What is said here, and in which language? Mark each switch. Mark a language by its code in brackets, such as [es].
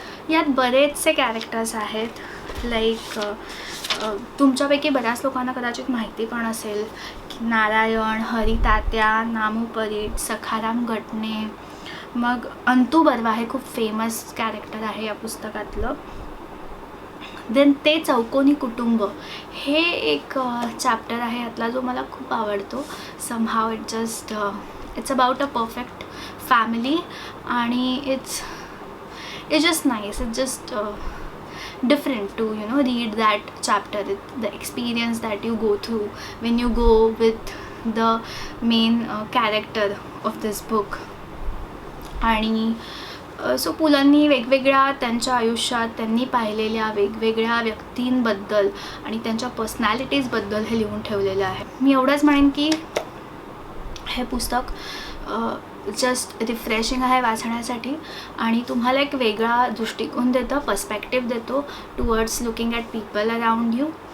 [mr] यात बरेचसे कॅरेक्टर्स आहेत. लाईक तुमच्यापैकी बऱ्याच लोकांना कदाचित माहिती पण असेल की नारायण, हरितात्या, नामू परीट, सखाराम गटणे, मग अंतू बर्वा हे खूप फेमस कॅरेक्टर आहे या पुस्तकातलं. देन ते चौकोनी कुटुंब हे एक चॅप्टर आहे यातला, जो मला खूप आवडतो. [en] Somehow it's about a perfect family, आणि it's just nice. It's just different to read that chapter, the experience that you go through when you go with the main character of this book. [mr] आणि so पुलंनी वेगवेगळ्या त्यांच्या आयुष्यात त्यांनी पाहिलेल्या वेगवेगळ्या व्यक्तींबद्दल आणि त्यांच्या पर्सनॅलिटीजबद्दल हे लिहून ठेवलेलं आहे. मी एवढंच म्हणेन की हे पुस्तक जस्ट रिफ्रेशिंग आहे वाचण्यासाठी, आणि तुम्हाला एक वेगळा दृष्टिकोन देतं, पर्स्पेक्टिव्ह देतो [en] Towards looking at people around you.